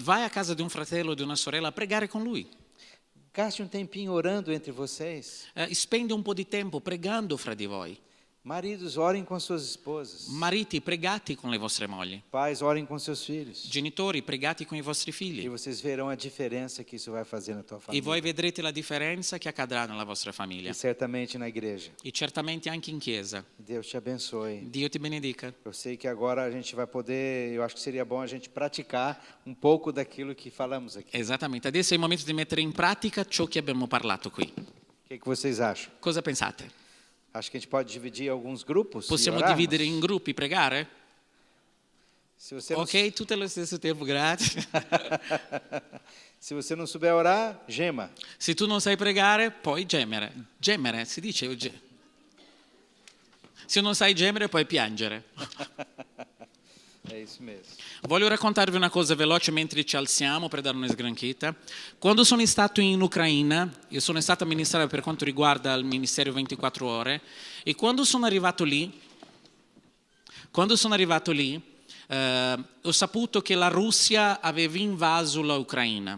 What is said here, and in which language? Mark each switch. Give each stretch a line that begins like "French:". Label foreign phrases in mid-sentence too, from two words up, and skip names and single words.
Italian: Vai a casa di un fratello o di una sorella a pregare con lui.
Portuguese: Gaste um tempinho orando entre vocês.
Italian: Spendi un po' di tempo pregando fra di voi.
Portuguese: Maridos, orem com suas esposas.
Italian: Mariti, pregate con le vostre mogli.
Portuguese: Pais, orem com seus filhos.
Italian: Genitori, pregate con i vostri
Portuguese: E
Italian: figli.
Portuguese: vocês verão a diferença que isso vai fazer na tua
Italian: E
Portuguese: família.
Italian: voi vedrete la differenza che accadrà nella vostra famiglia.
Portuguese: E certamente na igreja.
Italian: E certamente anche in chiesa.
Portuguese: Deus te abençoe.
Italian: Dio ti benedica.
Portuguese: Eu sei que agora a gente vai poder, eu acho que seria bom a gente praticar um pouco daquilo que falamos aqui.
Italian: Esattamente, adesso è il momento di mettere in pratica ciò che abbiamo parlato qui.
Portuguese: O que vocês acham?
Italian: Cosa pensate?
Portuguese: Acho que a gente pode dividir alguns grupos. e
Italian: Possiamo
Portuguese: orarmos?
Italian: dividere in gruppi, pregare?
Portuguese: Se você não,
Italian: Ok, tutte allo stesso tempo, grazie.
Portuguese: se você não souber orar, gema.
Italian: Se tu non sai pregare, puoi gemere. Gemere, si dice. Se non sai gemere, puoi piangere.
Portuguese: É isso mesmo.
Italian: Voglio raccontarvi una cosa veloce mentre ci alziamo per dare una sgranchita. Quando sono stato in Ucraina, io sono stato a ministrare per quanto riguarda il Ministero 24 ore, e quando sono arrivato lì, ho saputo che la Russia aveva invaso l'Ucraina.